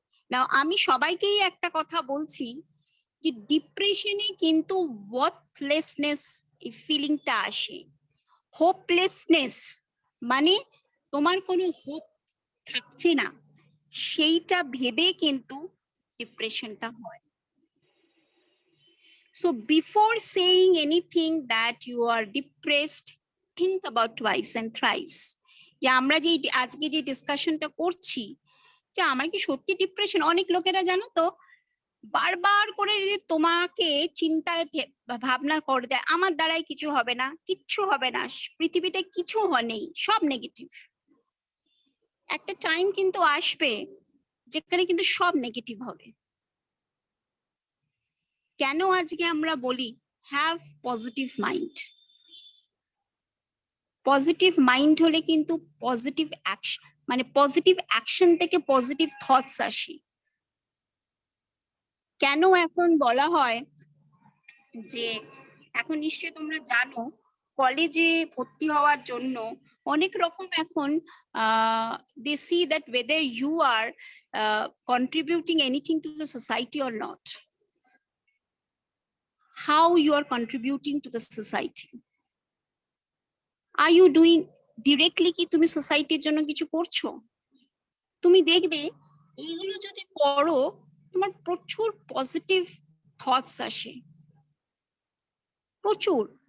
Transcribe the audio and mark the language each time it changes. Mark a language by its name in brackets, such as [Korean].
[Bangla] নাও আমি সবাইকেই একটা কথা বলছি যে ডিপ্রেশনে কিন্তু ওয়ার্থলেসনেস এই ফিলিংটা আসে। হোপলেসনেস মানে তোমার কোনো হোপ থাকছে না, সেইটা ভেবে কিন্তু ডিপ্রেশনটা হয়। [English] So before saying anything that you are depressed, think about twice and thrice. [Bangla] যে আমরা যে আজকে যে ডিসকাশনটা করছি, যে আমার কি সত্যি ডিপ্রেশন, অনেক লোকেরা জানো তো বারবার করে যদি তোমাকে চিন্তায় ভাবনা করে দেয়, আমার দ্বারাই কিছু হবে না, কিচ্ছু হবে না, পৃথিবীতে কিছু নেই, সব নেগেটিভ। একটা টাইম কিন্তু আসবে যেখানে কিন্তু সব নেগেটিভ হবে। কেন আজকে আমরা বলি [English] Have positive mind. [Bangla] Positive mind হলে কিন্তু পজিটিভ অ্যাকশন, মানে পজিটিভ অ্যাকশন থেকে পজিটিভ থটস আসে। কেন এখন বলা হয় যে, এখন নিশ্চয়ই তোমরা জানো কলেজে ভর্তি হওয়ার জন্য অনেক রকম এখন [English] they see that whether you are contributing anything to the society or not, how you are contributing to the society, are you doing directly, [Bangla] কি তুমি সোসাইটির জন্য কিছু করছো। তুমি দেখবে এইগুলো যদি পড়ো তোমার প্রচুর পজিটিভ থটস আসে, প্রচুর।